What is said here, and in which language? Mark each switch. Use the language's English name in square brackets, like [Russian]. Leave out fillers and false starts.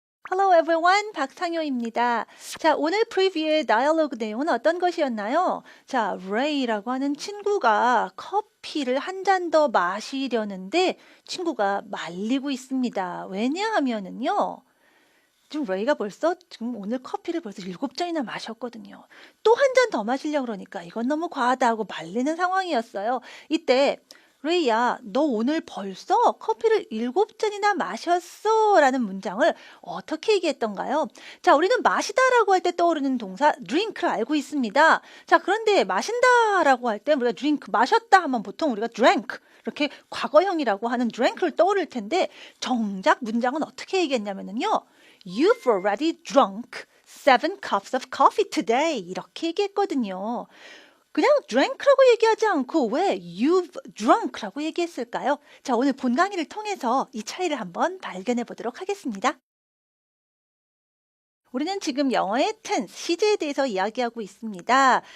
[English] Hello everyone, 박상효입니다. [Korean] 자, 오늘 프리뷰의 다이얼로그 내용은 어떤 것이었나요? 자, 레이라고 하는 친구가 커피를 한 잔 더 마시려는데 친구가 말리고 있습니다. 왜냐하면은요. 지금 레이가 지금 오늘 커피를 벌써 7잔이나 마셨거든요. 또 한 잔 더 마시려고 그러니까 이건 너무 과하다고 말리는 상황이었어요. 이때 레이야, 너 오늘 벌써 커피를 7잔이나 마셨어? 라는 문장을 어떻게 얘기했던가요? 자, 우리는 마시다라고 할 때 떠오르는 동사 drink를 알고 있습니다. 자, 그런데 마신다라고 할 때 우리가 drink, 마셨다 하면 보통 우리가 drank, 이렇게 과거형이라고 하는 drink를 떠오를 텐데 정작 문장은 어떻게 얘기했냐면요. [English] You've already drunk 7 cups of coffee today. [Korean] 이렇게 얘기했거든요. 그냥 drank라고 얘기하지 않고 왜 [English] you've drunk [Korean] 라고 얘기했을까요? 자, 오늘 본 강의를 통해서 이 차이를 한번 발견해 보도록 하겠습니다. 우리는 지금 영어의 tense, 시제에 대해서 이야기하고 있습니다.